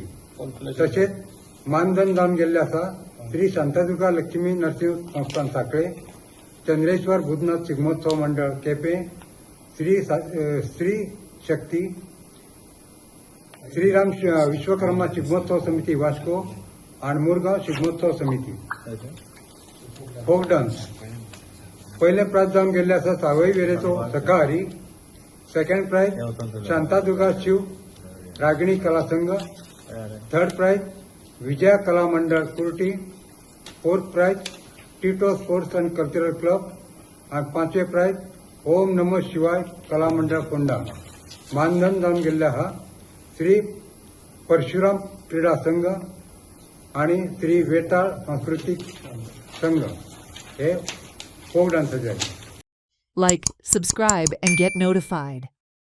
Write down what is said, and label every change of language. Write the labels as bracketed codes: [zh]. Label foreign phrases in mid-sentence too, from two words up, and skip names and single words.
[kok] तसेच मानधन जाऊन गेले असा श्री शांतादुर्गा लक्ष्मी नरसिंह संस्थान साखळे, चंद्रेश्वर भूतनाथ शिगमोत्सव मंडळ केपे, श्री शक्ती, श्रीराम विश्वकर्मा शिगमोत्सव समिती वास्को आणि मुरगाव शिगमोत्सव समिती। [en] folk dance [kok] पहिले प्राइज जाऊन गेले असा सावई वेरेचो सकाळी। [en] second prize [kok] शांतादुर्गा शिव रागिणी कला संघ। [en] third prize [kok] विजया कला मंडळ कुर्टी। [en] fourth prize [kok] टिटो स्पोर्ट्स अँड कल्चरल क्लब आणि पाचवे प्राइज ओम नमः शिवाय कला मंडळ फोंडा। मानधन जाऊन गेले हा श्री परशुराम क्रीडा संघ आणि श्री वेताळ सांस्कृतिक संघ हे [en] folk dance [kok] झाले। [en] Like, subscribe, and get notified.